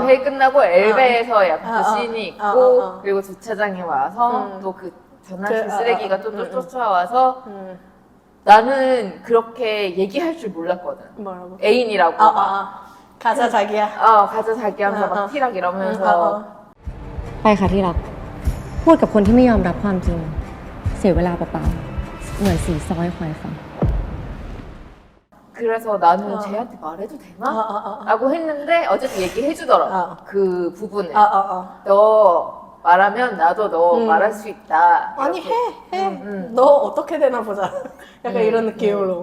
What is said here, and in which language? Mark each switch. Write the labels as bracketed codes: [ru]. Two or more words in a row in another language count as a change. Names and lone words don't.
[ko] 회의 끝나고 엘베에서 약간 그 씬이 있고 그리고 주차장에 와서 또 그 전남친 쓰레기가 또 쫓아와서 나는 그렇게 얘기할 줄 몰랐거든. 뭐라고? 애인이라고. 가자 자기야. 가자 자기 하면서 막 티락 이러면서 [th] ไปค่ะที่รักพูดกับคนที่ไม่ยอมรับความจริง เสียเวลาเปล่าๆเหมือนสีซ้อยควายฟัง [ko] 그래서 나는 쟤한테 말해도 되나? 라고 했는데 어쨌든 얘기해주더라고. 그 부분을. 너 말하면 나도 너 말할 수 있다. 아니 이렇게. 해. 너 어떻게 되나 보자. 약간 이런 느낌으로.